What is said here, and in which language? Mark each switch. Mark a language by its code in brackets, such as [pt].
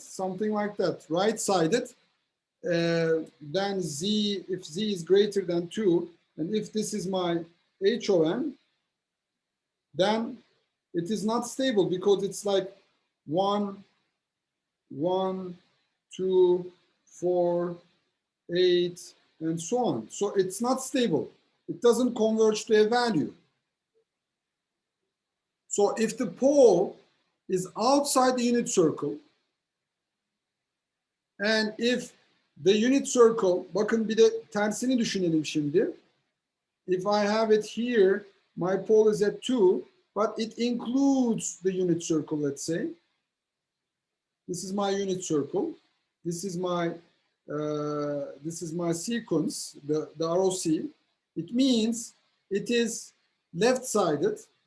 [en] Something like that, right-sided. Then z, if z is greater than 2, and if this is my H of n, then it is not stable because it's like 1, 1, 2, 4, 8, and so on. So it's not stable. It doesn't converge to a value. So if the pole is outside the unit circle, and if the unit circle, [tr] bakın bir de tersini düşünelim şimdi. [en] If I have it here, my pole is at 2, but it includes the unit circle, let's say. This is my unit circle. This is my sequence, the ROC. It means it is left-sided.